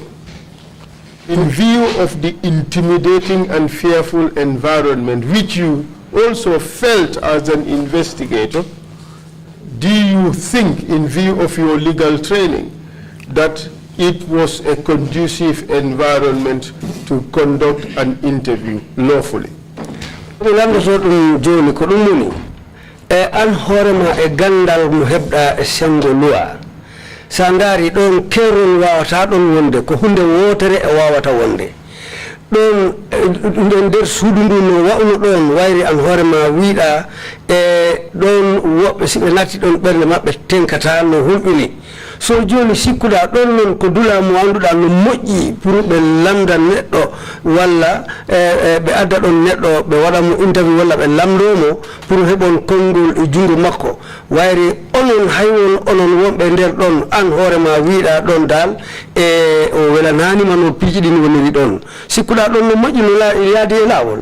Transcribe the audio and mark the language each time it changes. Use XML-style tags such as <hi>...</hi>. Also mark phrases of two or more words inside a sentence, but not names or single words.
<en>In view of the intimidating and fearful environment which you also felt as an investigator, do you think, in view of your legal training, that it was a conducive environment to conduct an interview lawfully?</en> <ff>An horema e gandal mo hebda e sengo loi sandari don kerol wawata don wonde ko hunde wotere e wawata wonde don nder suudu ndu no wawno don wayri an horema wiida e don wobbe sibe natti don berne mabbe tenkata no hulbini so joni sikkuda don non ko dula mo anduda no moƴƴi pour be lamda neddo walla be adda don neddo be wada mo interview walla be lamdomo pour hebon kongol e jungo makko wayri onon haywon onon wonbe der don an horema wiida don dal e o wela nani mano pijidi ni woni don sikkuda don no moƴƴi no yaadi e lawol</ff>